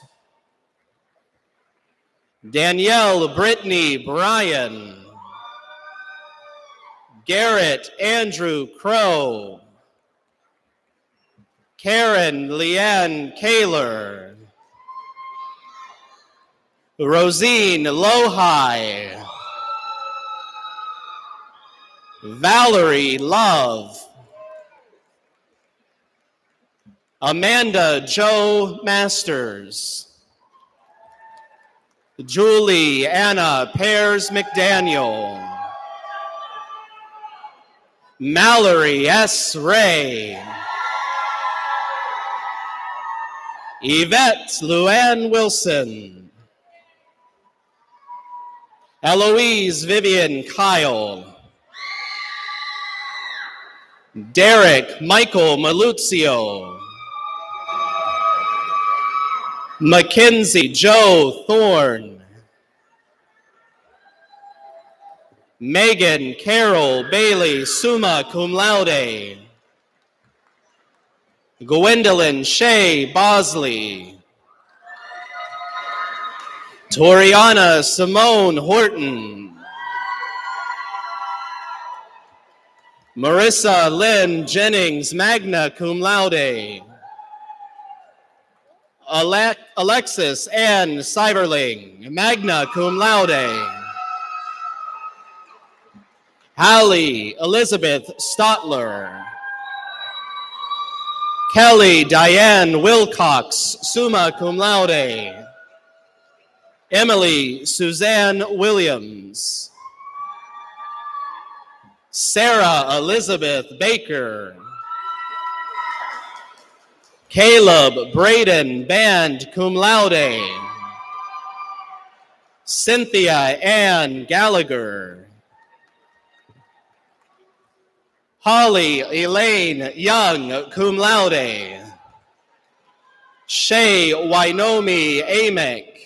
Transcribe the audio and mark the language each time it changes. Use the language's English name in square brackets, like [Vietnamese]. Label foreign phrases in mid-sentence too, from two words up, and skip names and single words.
[English] Danielle Brittany Bryan. Garrett Andrew Crow. Karen Leanne Kaler. Rosine Lohai. Valerie Love. Amanda Jo Masters. Julie Anna Pears McDaniel. Mallory S. Ray. Yvette Luann Wilson. Eloise Vivian Kyle. Derek Michael Maluzio. Mackenzie Joe Thorne. Megan Carol Bailey, [Latin] summa cum laude. [English] Gwendolyn Shea Bosley. Toriana Simone Horton. Marissa Lynn Jennings, [Latin] magna cum laude. [English] Alexis Ann Cyberling, [Latin] magna cum laude. [English] Hallie Elizabeth Stotler. Kelly Diane Wilcox, [Latin] summa cum laude. [English] Emily Suzanne Williams. Sarah Elizabeth Baker. Caleb Braden Band, [Latin] cum laude. [English] Cynthia Ann Gallagher. Holly Elaine Young, [Latin] cum laude. [English] Shay Wainomi Amick.